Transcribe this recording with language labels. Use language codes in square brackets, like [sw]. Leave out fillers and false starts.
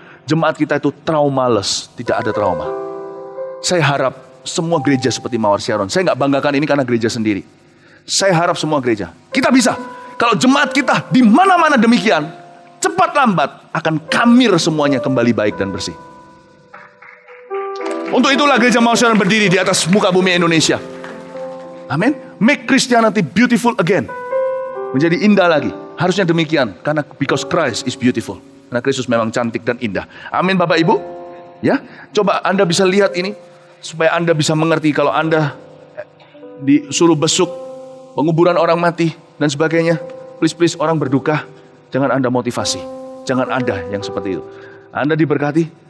[id] Jemaat kita itu traumaless, tidak ada trauma. Saya harap semua gereja seperti Mawar Sharon. Saya nggak banggakan ini karena gereja sendiri. Saya harap semua gereja, kita bisa. Kalau jemaat kita di mana-mana demikian, cepat lambat akan kamir semuanya kembali baik dan bersih. Untuk itulah Gereja Mount Sharon berdiri di atas muka bumi Indonesia. Amin. [en] Make Christianity beautiful again. [id] Menjadi indah lagi. Harusnya demikian. Karena [en] because Christ is beautiful. [id] Karena Kristus memang cantik dan indah. Amin Bapak Ibu. Ya, coba Anda bisa lihat ini. Supaya Anda bisa mengerti kalau Anda disuruh besuk, penguburan orang mati, dan sebagainya. Please orang berduka. Jangan Anda motivasi. Jangan Anda yang seperti itu. Anda diberkati.